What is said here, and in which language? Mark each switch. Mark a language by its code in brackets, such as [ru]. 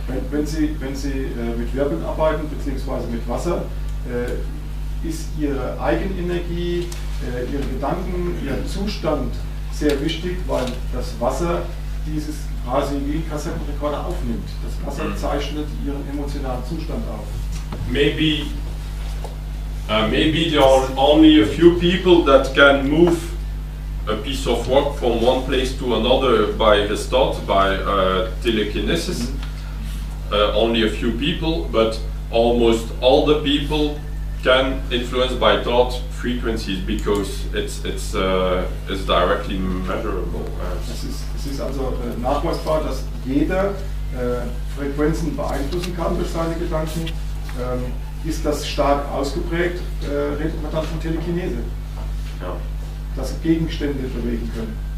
[de] Wenn Sie mit Wirbeln arbeiten bzw. mit Wasser, ist Ihre Eigenenergie, Ihre Gedanken, Ihr Zustand sehr wichtig, weil das Wasser dieses quasi wie ein Kassettenrekorder aufnimmt. Das Wasser zeichnet Ihren emotionalen Zustand auf. [en] Maybe there are only a few people that can move a piece of rock from one place to another by his thought, by telekinesis. Only a few people, but almost all the people can influence by thought frequencies because it's directly measurable. [de] Es ist also nachweisbar, dass jeder Frequenzen beeinflussen kann durch seine Gedanken. Ist das stark ausgeprägt, redet man dann von Telekinese. Ja. Dass sie Gegenstände bewegen können.